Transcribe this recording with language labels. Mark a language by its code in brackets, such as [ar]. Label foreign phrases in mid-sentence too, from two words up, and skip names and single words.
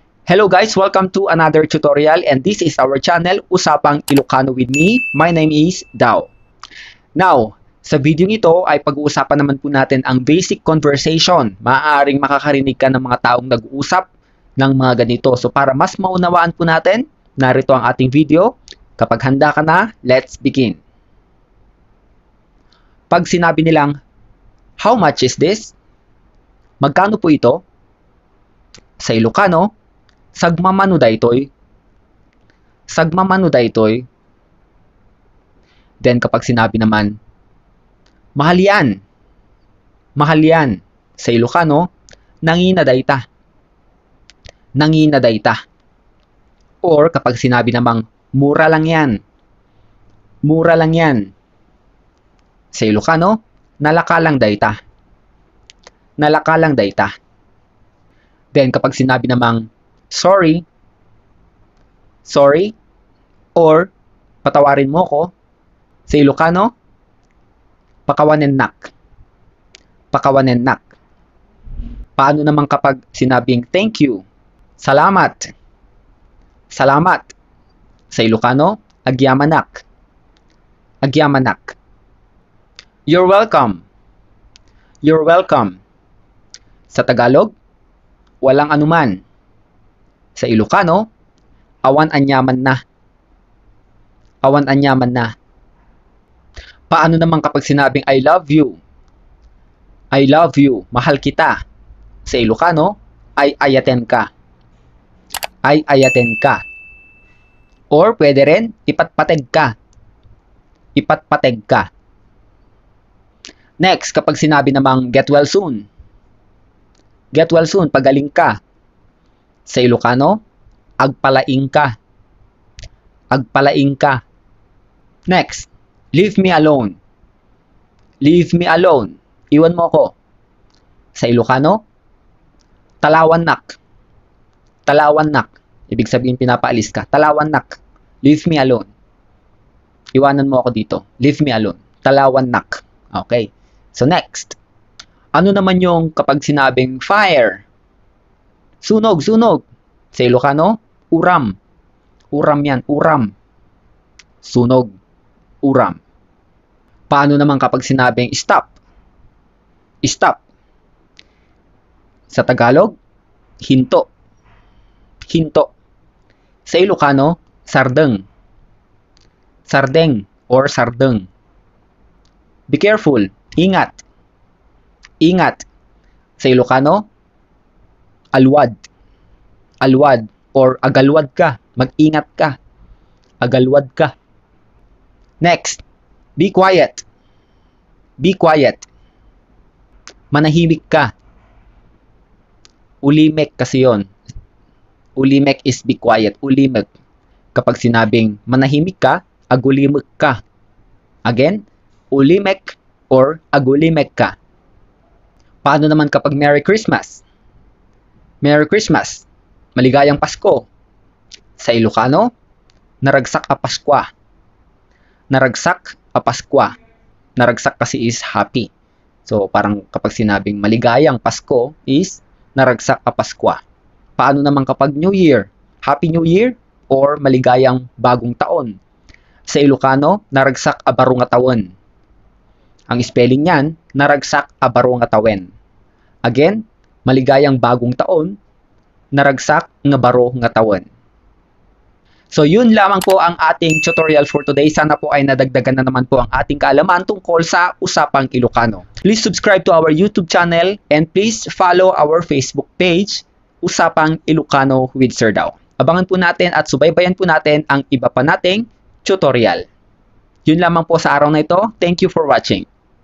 [en] Hello guys, welcome to another tutorial and this is our channel, Usapang Ilocano with me. My name is Dao. Now, [tl] sa video ito ay pag-uusapan naman po natin ang basic conversation. Maaaring makakarinig ka ng mga taong nag-uusap ng mga ganito. So para mas maunawaan po natin, narito ang ating video. Kapag handa ka na, [en] let's begin. [tl] Pag sinabi nilang, [en] how much is this? [tl] Magkano po ito? Sa Ilocano, [ilo] sagmamano daytoy. Sagmamano daytoy. [tl] Then kapag sinabi naman, mahal yan. Mahal yan. Sa Ilocano, [ilo] nangina dayta. Nangina dayta. [tl] Or kapag sinabi namang, mura lang yan. Mura lang yan. Sa Ilocano, [ilo] nalakalang dayta. Nalakalang dayta. [tl] Then kapag sinabi namang, [en] sorry, sorry, [tl] or patawarin mo ko, sa Ilocano, pakawanennak. [ilo] Pakawanennak. [tl] Paano naman kapag sinabing [en] thank you, [tl] salamat, salamat, sa Ilocano, agyamanak. [ilo] Agyamanak. [en] You're welcome. You're welcome. [tl] Sa Tagalog, walang anuman. Sa Ilocano, [ilo] awan anyaman na. Awan anyaman na. [tl] Paano naman kapag sinabing [en] I love you? I love you. [tl] Mahal kita. Sa Ilocano, [ilo] ay ayaten ka. Ay ayaten ka. Or [tl] pwede rin, [ilo] ipatpateg ka. Ipatpateg ka. [tl] Next, kapag sinabi namang [en] get well soon. Get well soon, [tl] pagaling ka. Sa Ilocano, [ilo] agpalaing ka. Agpalaing ka. [en] Next, leave me alone. Leave me alone. [tl] Iwan mo ko. Sa Ilocano, talawannak. [ilo] Talawannak. [tl] Ibig sabihin pinapaalis ka. [en] Talawannak. Leave me alone. [tl] Iwanan mo ako dito. [en] Leave me alone. Talawannak. Okay. So next, [tl] ano naman yung kapag sinabing fire? Sunog, sunog. Sa Ilocano, uram. [ilo] Uram yan, uram. Sunog, uram. [tl] Paano naman kapag sinabing stop? Stop. Sa Tagalog, hinto. Hinto. Sa Ilocano, sardeng. [ilo] Sardeng or sardeng. [en] Be careful. [tl] Ingat. Ingat. Sa Ilocano, alwad. [ilo] Alwad or agalwad ka. [tl] Mag-ingat ka. [ilo] Agalwad ka. [en] Next, be quiet. Be quiet. [tl] Manahimik ka. Ulimek kasi yon. [en] Ulimek is be quiet. [ilo] Ulimek. [tl] Kapag sinabing manahimik ka, [ilo] agulimek ka. Again, ulimek or agulimek ka. [tl] Paano naman kapag Merry Christmas? [en] Merry Christmas. [tl] Maligayang Pasko. Sa Ilocano, [ilo] naragsak a Paskwa. Naragsak a Paskwa. Naragsak kasi [en] is happy. [tl] So, parang kapag sinabing maligayang Pasko is [ilo] naragsak a Paskwa. [tl] Paano naman kapag [en] New Year? Happy New Year [tl] or maligayang bagong taon? Sa Ilocano, [ilo] naragsak a barong taon. [tl] Ang spelling niyan, [ilo] naragsak a barong tawen. [tl] Again, maligayang bagong taon, [ilo] naragsak nga baro nga taon. [tl] So yun lamang po ang ating [en] tutorial for today. [tl] Sana po ay nadagdagan na naman po ang ating kaalaman tungkol sa Usapang Ilocano. [en] Please subscribe to our YouTube channel and please follow our Facebook page, Usapang Ilocano with Sir Dao. [tl] Abangan po natin at subaybayan po natin ang iba pa nating tutorial. Yun lamang po sa araw na ito. [en] Thank you for watching.